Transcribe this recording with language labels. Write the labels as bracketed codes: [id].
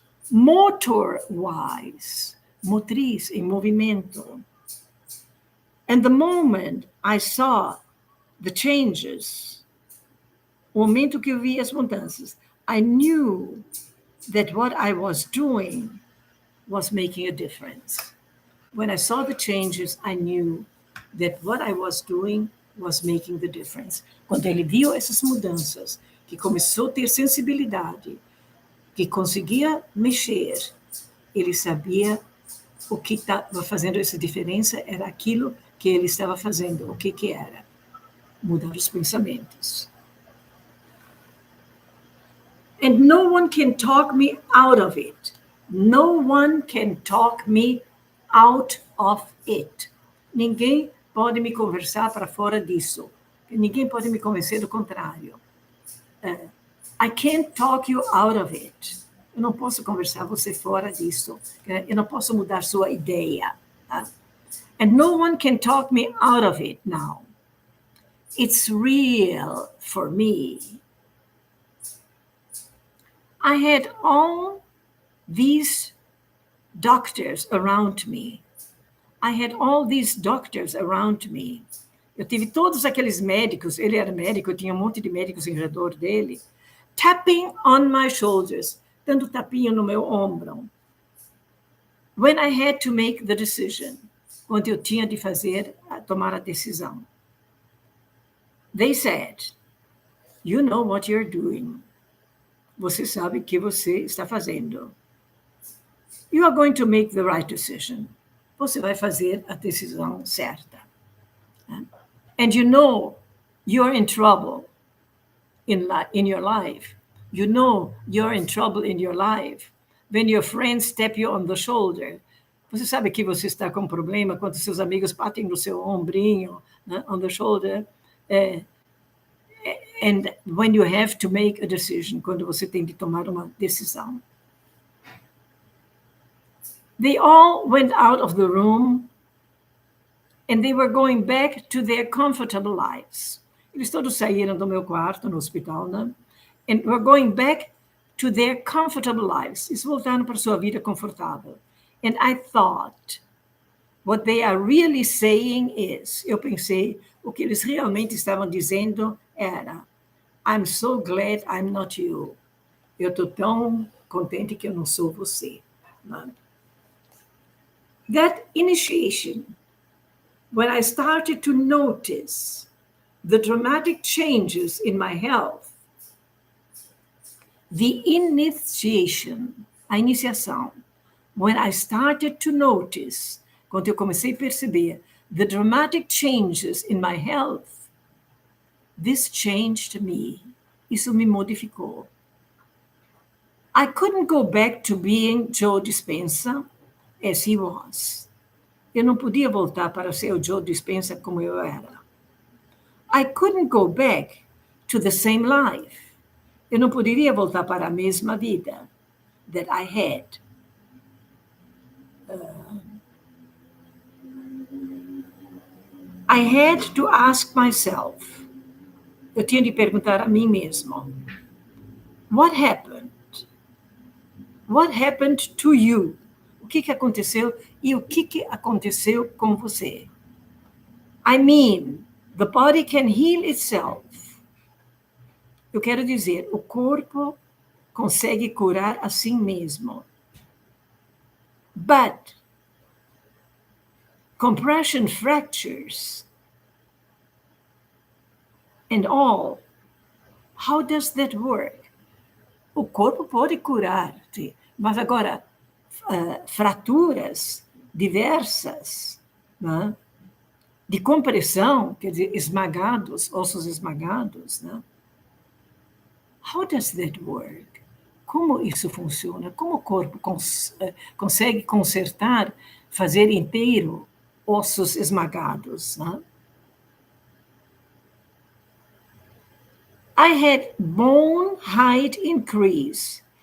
[pt] Motor-wise, motriz, em movimento. [en] And the moment I saw the changes, [pt] o momento que eu vi as mudanças, [en] I knew that what I was doing was making a difference. When I saw the changes, I knew that what I was doing was making the difference. [pt] Quando ele viu essas mudanças, que começou a ter sensibilidade, que conseguia mexer, ele sabia o que estava fazendo essa diferença era aquilo que ele estava fazendo. O que era? Mudar os pensamentos. [en] And no one can talk me out of it. No one can talk me out of it. [pt] Ninguém pode me conversar para fora disso. Ninguém pode me convencer do contrário. [en] I can't talk you out of it. [pt] Eu não posso conversar você fora disso. Eu não posso mudar sua ideia. [en] And no one can talk me out of it now. It's real for me. I had all these doctors around me. I had all these doctors around me. [pt] Eu tive todos aqueles médicos, ele era médico, eu tinha um monte de médicos em redor dele, [en] tapping on my shoulders, [pt] dando tapinha no meu ombro. [en] When I had to make the decision, [pt] quando eu tinha de tomar a decisão. [en] They said, you know what you're doing. [pt] Você sabe o que você está fazendo. [en] You are going to make the right decision. [pt] Você vai fazer a decisão certa. [en] And you know you're in trouble in your life. You know you're in trouble in your life when your friends tap you on the shoulder. [pt] Você sabe que você está com problema quando seus amigos batem no seu ombrinho, né, [en] on the shoulder. And when you have to make a decision, [pt] quando você tem de tomar uma decisão. [en] They all went out of the room and they were going back to their comfortable lives. [pt] Eles todos saíram do meu quarto no hospital, né? [en] And were going back to their comfortable lives. [pt] Eles voltaram para sua vida confortável. [en] And I thought, what they are really saying is, [pt] eu pensei, o que eles realmente estavam dizendo era, [en] I'm so glad I'm not you. [pt] Eu estou tão contente que eu não sou você. Né? [en] That initiation, when I started to notice the dramatic changes in my health, the initiation, [pt] a iniciação, [en] when I started to notice, [pt] quando eu comecei a perceber [en] the dramatic changes in my health, this changed me. [pt] Isso me modificou. [en] I couldn't go back to being J.Dispenza as he was. [pt] Eu não podia voltar para ser o J.Dispenza como eu era. [en] I couldn't go back to the same life. [pt] Eu não poderia voltar para a mesma vida [en] that I had. I had to ask myself. [pt] Eu tinha de perguntar a mim mesmo. [en] What happened? What happened to you? [pt] O que aconteceu e o que aconteceu com você? [en] I mean, the body can heal itself. [pt] Eu quero dizer, o corpo consegue curar a si mesmo. [en] But compression fractures and all, how does that work? [pt] O corpo pode curar-te, mas agora, fraturas diversas, né? De compressão, quer dizer, esmagados, ossos esmagados, né? [en] How does that work? [pt] Como isso funciona? Como o corpo consegue consertar, fazer inteiro ossos esmagados, né? [en] I had bone height increase.